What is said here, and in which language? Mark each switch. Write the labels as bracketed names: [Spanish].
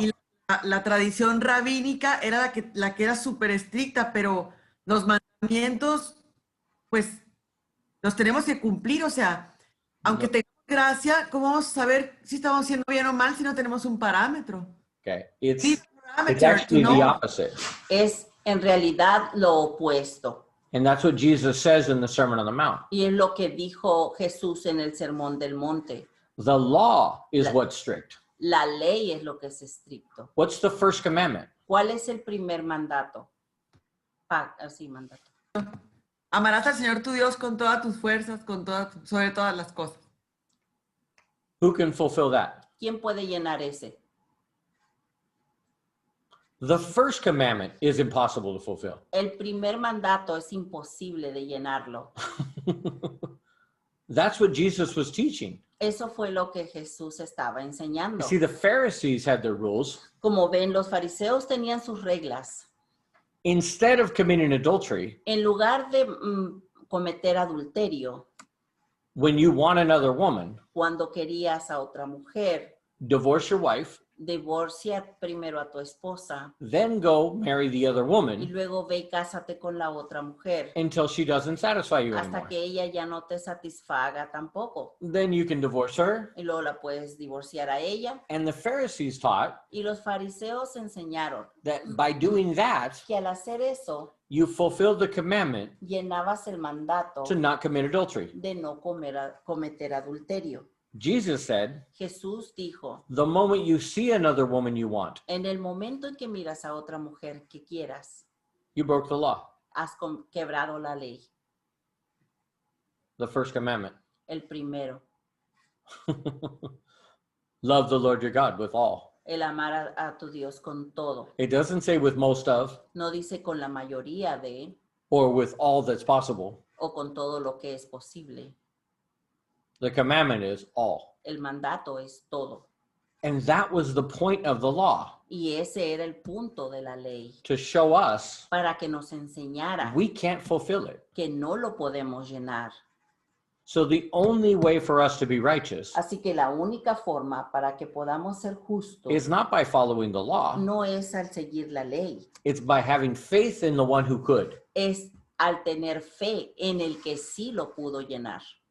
[Spanish] Y la tradición rabínica era la que era súper estricta, pero los mandamientos, pues, los tenemos que cumplir. O sea, aunque No. tengamos gracia, ¿cómo vamos a saber si estamos haciendo bien o mal si no tenemos un parámetro? [English] Okay. It's Need a parameter actually to the know. opposite. [Spanish] es en realidad lo opuesto. [English] And that's what Jesus says in the Sermon on the Mount. [Spanish] Y es lo que dijo Jesús en el Sermón del Monte. [English] The law is what's strict. [Spanish] La ley es lo que es estricto. [English] What's the first commandment? [Spanish] ¿Cuál es el primer mandato? Sí, mandato. Amarás al Señor tu Dios con todas tus fuerzas, sobre todas las cosas. [English] Who can fulfill that? [Spanish] ¿Quién puede llenar ese? [English] The first commandment is impossible to fulfill. [Spanish] El primer mandato es imposible de llenarlo. [English] That's what Jesus was teaching. [Spanish] Eso fue lo que Jesús estaba [English] You [Spanish] enseñando. [English] see, the Pharisees had their rules. [Spanish] Como ven, los fariseos tenían sus reglas. [English] Instead of committing adultery, [Spanish] En lugar de cometer adulterio, [English] when you want another woman, [Spanish] cuando querías a otra mujer, [English] divorce your wife, [Spanish] divorcia primero a tu esposa [English] then go marry the other [Spanish] y [English] woman [Spanish] luego ve y cásate con la otra mujer [English] until she doesn't satisfy you [Spanish] hasta [English] anymore. [Spanish] que ella ya no te satisfaga tampoco. [English] Then you can divorce her. [Spanish] Y luego la puedes divorciar a ella. [English] And the Pharisees taught [Spanish] Y los fariseos enseñaron [English] that by doing that, [Spanish] que al hacer eso, [English] you fulfilled the commandment [Spanish] llenabas el mandato [English] to not commit adultery. [Spanish] de no cometer adulterio. [English] Jesus said, [Spanish] Jesús dijo, [English] the moment you see another woman you want, [Spanish] en el momento en que miras a otra mujer que quieras, [English] you broke the law, [Spanish] has quebrado la ley, [English] the first commandment. [Spanish] el primero, [English] Love the Lord your God with all. [Spanish] el amar a tu Dios con todo. [English] It doesn't say with most of [Spanish] No dice con la mayoría de [English] or with all that's possible. [Spanish] o con todo lo que es posible. [English] The commandment is all. [Spanish] El mandato es todo. [English] And that was the point of the law, [Spanish] Y ese era el punto de la ley, [English] to show us [Spanish] para que nos enseñara [English] we can't fulfill it. [Spanish] que no lo podemos llenar. [English] So the only way for us to be righteous [Spanish] Así que la única forma para que podamos ser justos [English] is not by following the law. [Spanish] no es al seguir la ley, [English] It's by having faith in the one who could. [Spanish] es al tener fe en el que sí lo pudo llenar,